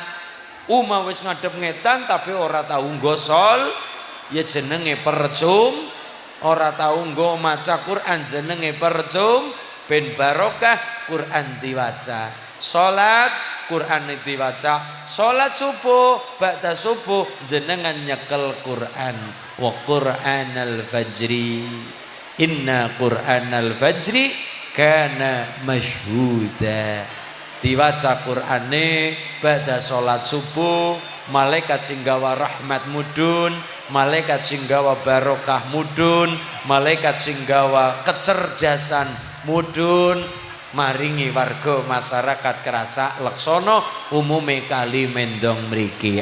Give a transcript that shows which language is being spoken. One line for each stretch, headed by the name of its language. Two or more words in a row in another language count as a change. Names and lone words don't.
Javanese: Omah wis ngadep ngetan tapi ora tau nggo sol, ya jenenge percuma. Ora tau nggo maca Quran jenenge percuma. ben barokah Quran diwaca, salat Quran diwaca, salat subuh ba'da subuh jenengan nyekel Quran.
Arabic: Wa Qur'anal fajri inna Qur'anal fajri kana masyhuda.
Javanese: Diwaca Qur'ane ba'da salat subuh, malaikat sing gawa rahmat mudun, malaikat sing gawa barokah mudun, malaikat sing gawa kecerdasan mudun, maringi warga masyarakat kerasa leksono umume kali mendong mriki.